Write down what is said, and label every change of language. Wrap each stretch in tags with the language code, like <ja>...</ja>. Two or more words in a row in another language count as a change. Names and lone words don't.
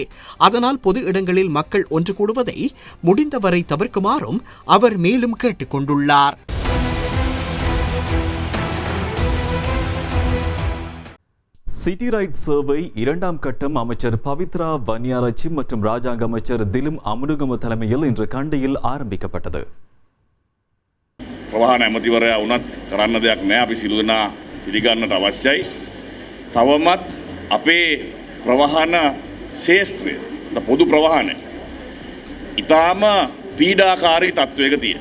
<ta>அதனால் பொது இடங்களில் மக்கள் ஒன்று கூடுவதை முடிந்தவரை தவிர்க்குமாறும் அவர் மேலும் கேட்டுக் கொண்டுள்ளார். சிட்டி ரைட் சர்வே 2ஆம் கட்டம் அமைச்சர் பவித்ரா வன்னியாராச்சி மற்றும் ராஜாங்க அமைச்சர் திலும் அமுனுகம தலைமையில் இன்று கண்டியில் ஆரம்பிக்கப்பட்டது.</ta> <si>ප්‍රවාහන ඇමතිවරයා වුණත් කරන්න දෙයක් නෑ. අපි සියලු දෙනා පිළිගන්නට අවශ්‍යයි. තවමත් අපේ ප්‍රවාහන ශේෂ්ත්‍රය පොදු ප්‍රවාහනය ඉතාම පීඩාකාරී තත්ත්වයක තියෙනවා.</si>